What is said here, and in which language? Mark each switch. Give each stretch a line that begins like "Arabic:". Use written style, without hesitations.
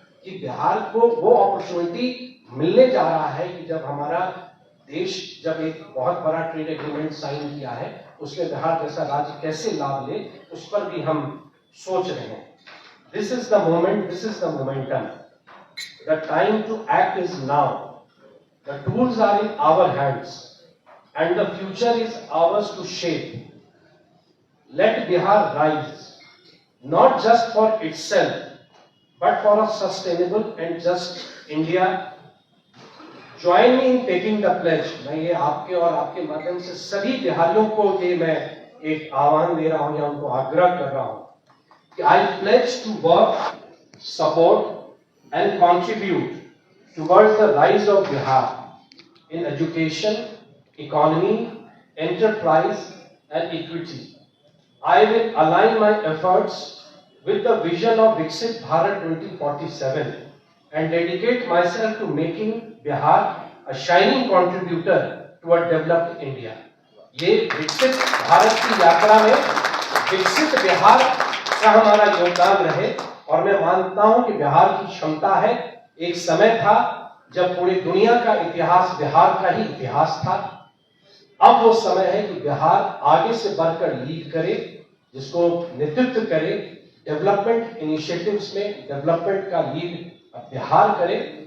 Hindi: कि बिहार को वो अपॉर्चुनिटी मिलने जा रहा है कि जब हमारा देश जब एक बहुत बड़ा ट्रेड एग्रीमेंट साइन किया है उसमें बिहार जैसा राज्य कैसे लाभ ले, उस पर भी हम सोच रहे हैं।
English: This is the moment, this is the momentum. The time to act is now. The tools are in our hands and the future is ours to shape. Let Bihar rise, not just for itself, but for a sustainable and just India. Join me in taking the pledge. मैं ये आपके और आपके माध्यम से सभी बिहारियों को ये मैं एक आह्वान दे रहा हूँ या उनको आग्रह कर रहा हूँ कि I pledge to work, support and contribute towards the rise of Bihar in education, economy, enterprise and equity. I will align my efforts with the vision of Viksit Bharat 2047 and dedicate myself to making Bihar a shining contributor to a developed India.
Hindi: ये विकसित भारत की यात्रा में विकसित बिहार का हमारा योगदान रहे। और मैं मानता हूं कि बिहार की क्षमता है। एक समय था जब पूरी दुनिया का इतिहास बिहार का ही इतिहास था। अब वो समय है कि बिहार आगे से बढ़कर लीड करे, जिसको नेतृत्व करे, डेवलपमेंट इनिशिएटिव्स में डेवलपमेंट का लीड बिहार करे।